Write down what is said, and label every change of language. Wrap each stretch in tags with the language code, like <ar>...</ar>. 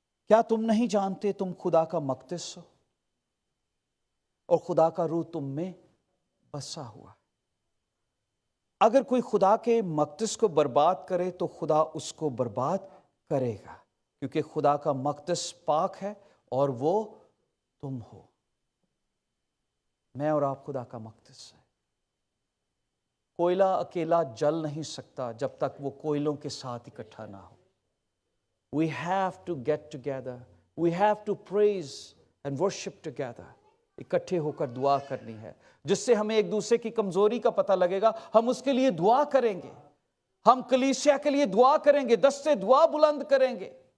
<ur>کیا تم نہیں جانتے تم خدا کا مقدس ہو اور خدا کا روح تم میں بسا ہوا؟ اگر کوئی خدا کے مقدس کو برباد کرے تو خدا اس کو برباد کرے گا، کیونکہ خدا کا مقدس پاک ہے اور وہ تم ہو۔ میں اور آپ خدا کا مقدس ہے۔ کوئلہ اکیلا جل نہیں سکتا جب تک وہ کوئلوں کے ساتھ اکٹھا نہ ہو۔</ur> <en>We have to get together. We have to praise and worship together.</en> <ur>اکٹھے ہو کر دعا کرنی ہے، جس سے ہمیں ایک دوسرے کی کمزوری کا پتہ لگے گا، ہم اس کے لیے دعا کریں گے، ہم کلیسیا کے لیے دعا کریں گے، دستے دعا بلند کریں گے۔</ur>